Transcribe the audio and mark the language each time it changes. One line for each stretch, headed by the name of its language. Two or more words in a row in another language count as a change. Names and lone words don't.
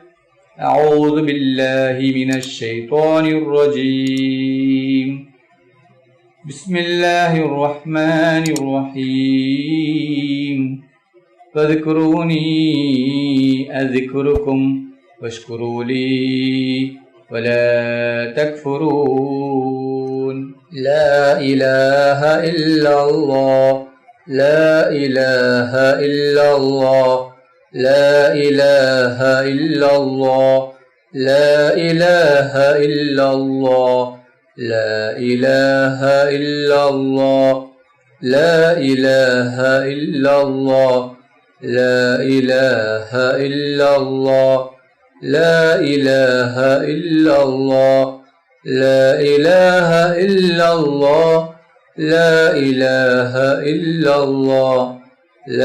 Arabic: أعوذ بالله من الشيطان الرجيم. بسم الله الرحمن الرحيم. فاذكروني أذكركم واشكروا لي ولا تكفرون. لا إله إلا الله، لا إله إلا الله، لا إله إلا الله، لا إله إلا الله، لا إله إلا الله، لا إله إلا الله، لا إله إلا الله، لا إله إلا الله، لا إله إلا الله، لا إله إلا الله،